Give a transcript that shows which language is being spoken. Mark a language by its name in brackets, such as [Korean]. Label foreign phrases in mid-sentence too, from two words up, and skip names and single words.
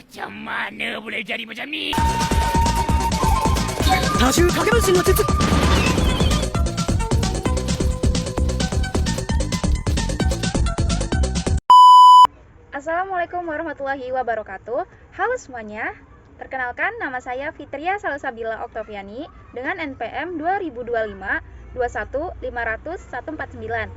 [Malay] Mana boleh jadi macam ni? [Japanese] 多重掛け分身の術 [Arabic] السلام عليكم ورحمة الله وبركاته. [Indonesian] Halo semuanya. Perkenalkan, nama saya Fitria Salsabila Oktaviani dengan NPM 2025-21-500-149.